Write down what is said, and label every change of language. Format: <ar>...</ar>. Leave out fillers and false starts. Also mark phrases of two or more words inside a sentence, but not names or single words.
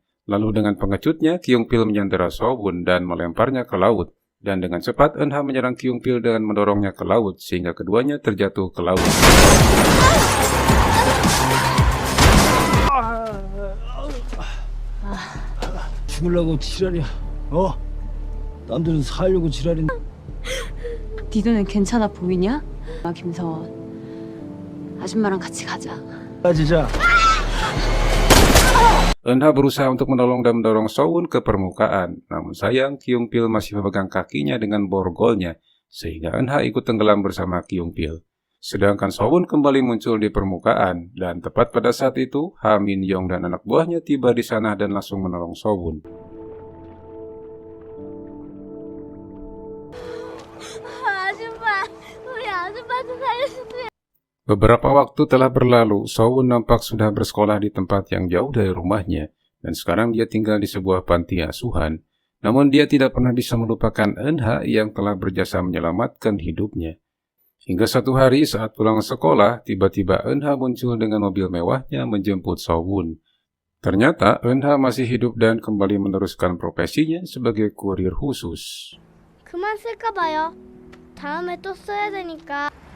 <id>Lalu dengan pengecutnya, Kyung Pil menyandera So-won dan melemparnya ke laut. Dan dengan cepat, Eun-ha menyerang Kyung Pil dengan mendorongnya ke laut, sehingga keduanya terjatuh ke laut.</id> <ko>죽으려고 지랄이야. 남들은 살려고 지랄인데. 네 눈엔 괜찮아 보이냐? 아, 김서원. 아줌마랑 같이 가자. 진짜.</ko> <id>Eun-ha berusaha untuk menolong dan mendorong So-won ke permukaan. Namun sayang, Kyung Pil masih memegang kakinya dengan borgolnya, sehingga Eun-ha ikut tenggelam bersama Kyung Pil. Sedangkan So-won kembali muncul di permukaan, dan tepat pada saat itu, Ha Min-yong dan anak buahnya tiba di sana dan langsung menolong So-won.</id> <ko>아줌마, 우리 아줌마 좀 살려주세요.</ko> <id>Beberapa waktu telah berlalu, Sowun nampak sudah bersekolah di tempat yang jauh dari rumahnya, dan sekarang dia tinggal di sebuah panti asuhan. Namun dia tidak pernah bisa melupakan Eunha yang telah berjasa menyelamatkan hidupnya. Hingga satu hari saat pulang sekolah, tiba-tiba Eunha muncul dengan mobil mewahnya menjemput Sowun. Ternyata Eunha masih hidup dan kembali meneruskan profesinya sebagai kurir khusus.</id> <ko>그만 쓸까 봐요. 다음에 또 써야 되니까.</ko>